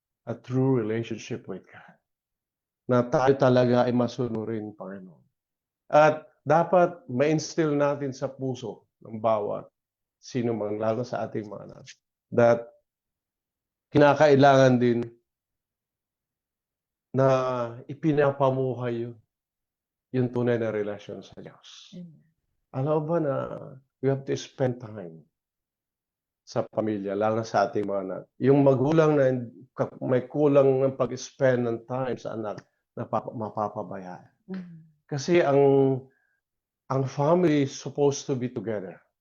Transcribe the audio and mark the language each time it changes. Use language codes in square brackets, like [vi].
[en] a true relationship with God. [tl] Na tayo talaga ay masunurin, Panginoon. At dapat ma-instill natin sa puso ng bawat sino man, lalo sa ating mga anak, that kinakailangan din na ipinapamuhay yung tunay na relasyon sa Diyos. Alam ba na [en] we have to spend time [tl] sa pamilya, lalo na sa ating mga anak. Yung magulang na may kulang ng pag-spend ng time sa anak, mapapabayaan. Kasi ang [en] family is supposed to be together.